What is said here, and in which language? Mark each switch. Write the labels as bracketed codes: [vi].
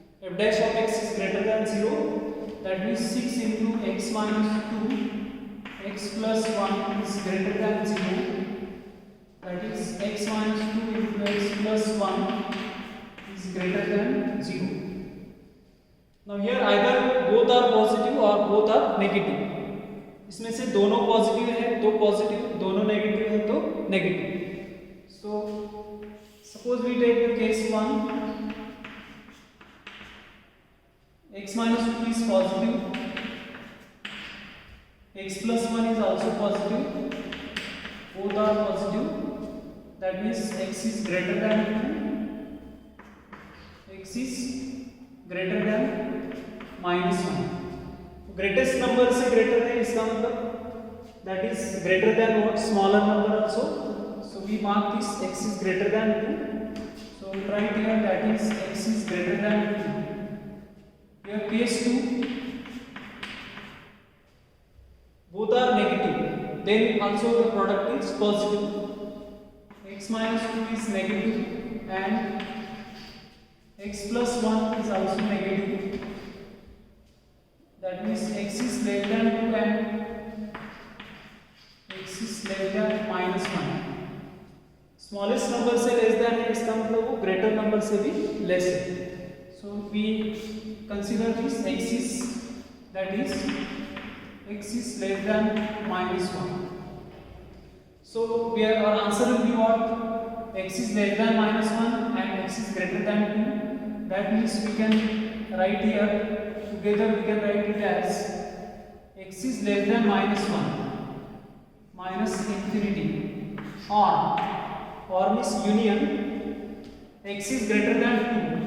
[en] F dash of x is greater than 0. That means 6 into x minus 2 x plus 1 is greater than 0. That is x minus 2 into x plus 1 is greater than 0. Now here either both are positive or both are negative. [hi] इसमें से दोनों positive है तो positive, दोनों negative है तो negative. [en] So suppose we take the case 1. X minus 2 is positive, x plus 1 is also positive, both are positive. That means x is greater than 2, x is greater than minus 1. Greatest number [hi] से greater है इसका मतलब [en] that is greater than what, smaller number also. So we mark this x is greater than 2. So write here that is x is greater than 2. Here case 2, both are negative, then also the product is positive. X minus 2 is negative and x plus 1 is also negative. That means x is less than 2 and x is less than minus 1. [hi] Smallest number से less than है इसका मतलब वो greater number से भी less है. [en] So we consider this x is, that is x is less than minus 1. So we are, our answer will be what? X is less than minus 1 and x is greater than 2. That means we can write here together, we can write it as x is less than minus 1 minus infinity, or means union x is greater than 2.